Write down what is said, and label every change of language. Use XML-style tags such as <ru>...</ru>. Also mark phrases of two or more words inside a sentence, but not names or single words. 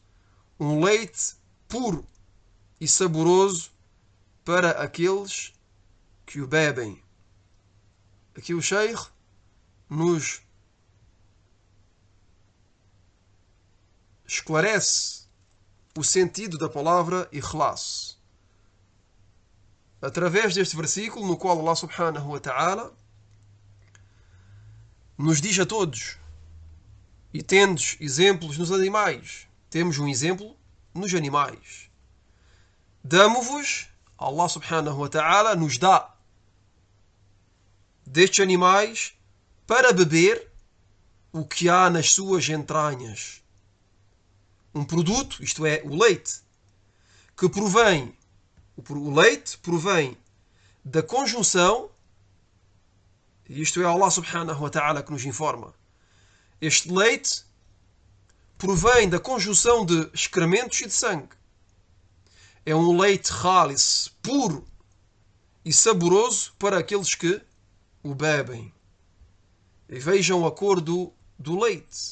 <pt>Um leite puro e saboroso para aqueles que o bebem. Aqui o Sheikh nos esclarece o sentido da palavra ikhlas através deste versículo, no qual Allah</pt> <ar>سبحانه وتعالى</ar> <pt>nos diz a todos: e tendes exemplos nos animais. Temos um exemplo nos animais. Damo-vos, Allah</pt> <ar>سبحانه وتعالى</ar> <pt>nos dá destes animais para beber o que há nas suas entranhas. Um produto, isto é, o leite, que provém, o leite provém da conjunção, e isto é Allah</pt> <ar>سبحانه وتعالى</ar> <pt>que nos informa, este leite provém da conjunção de excrementos e de sangue. É um leite khalis, puro e saboroso para aqueles que o bebem. E vejam a cor do leite.</pt>